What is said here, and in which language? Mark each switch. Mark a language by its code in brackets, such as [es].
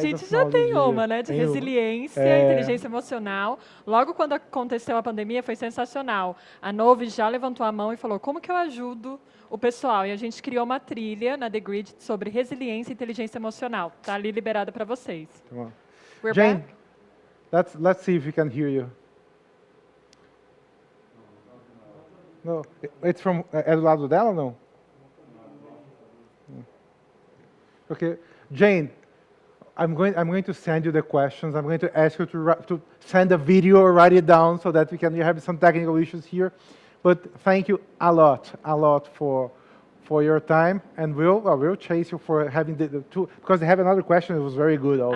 [pt] A gente já tem uma, né? De resiliência, inteligência emocional. Logo quando aconteceu a pandemia, foi sensacional. A Novi já levantou a mão e falou, como que eu ajudo o pessoal? E a gente criou uma trilha na The Grid sobre resiliência e inteligência emocional. Está ali liberada para vocês. Tá. [en] Jane, let's see if we can hear you. No, it's from, [pt] é do lado dela ou não? [en] Okay, Jane, I'm going to send you the questions. I'm going to ask you to send a video or write it down so that we can have some technical issues here. But thank you a lot for your time, and we'll chase you for having the two, because they have another question that was very good also.